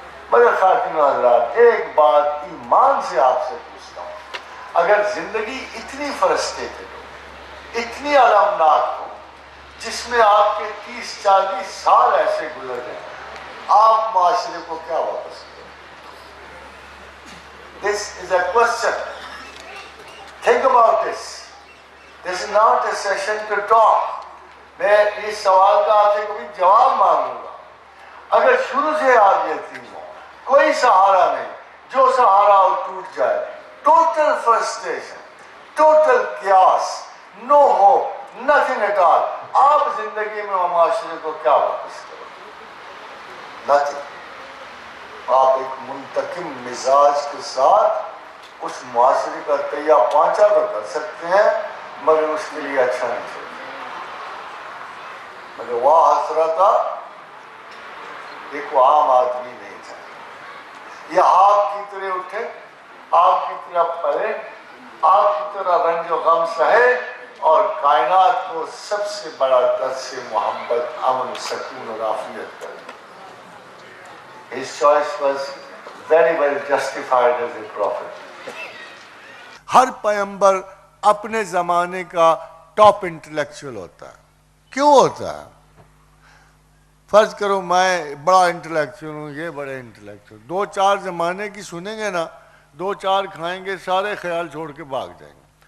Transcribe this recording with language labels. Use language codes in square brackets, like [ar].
[ur] مگر خاتون حضرات، ایک بات ایمان سے آپ سے پوچھتا ہوں، اگر زندگی اتنی فرسٹریٹڈ ہو، اتنی المناک ہو، جس میں آپ کے 30-40 سال ایسے گزر گئے، آپ معاشرے کو کیا واپس کریں؟ [en] This is a question. Think about this. This is not a session to talk. [ur] میں اس سوال کا آپ سے کبھی جواب مانگوں گا. اگر شروع سے آپ یتیم ہو، کوئی سہارا نہیں، جو سہارا ہو ٹوٹ جائے، total frustration, total chaos, [en] no hope, nothing at all, [ur] آپ زندگی میں معاشرے کو کیا واپس کرو؟ نتھنگ. آپ ایک منتقم مزاج کے ساتھ اس معاشرے کا تہیہ پانچا تو کر سکتے ہیں، مگر اس کے لیے اچھا نہیں سکتے. مگر وہ حسرتا ایک وہ عام آدمی نہیں تھا. یہ آپ کی طرح اٹھے، آپ کی طرح پڑھے، آپ کی طرح رنج و غم سہے، اور کائنات کو سب سے بڑا درس محبت، امن، سکون اور عافیت کرے. [en] His choice was very well justified as a prophet. [ur] ہر پیغمبر اپنے زمانے کا ٹاپ انٹلیکچوئل ہوتا ہے. کیوں ہوتا ہے؟ فرض کرو میں بڑا انٹلیکچوئل ہوں، یہ بڑے انٹلیکچوئل، دو چار زمانے کی سنیں گے نا، دو چار کھائیں گے، سارے خیال چھوڑ کے بھاگ جائیں گے.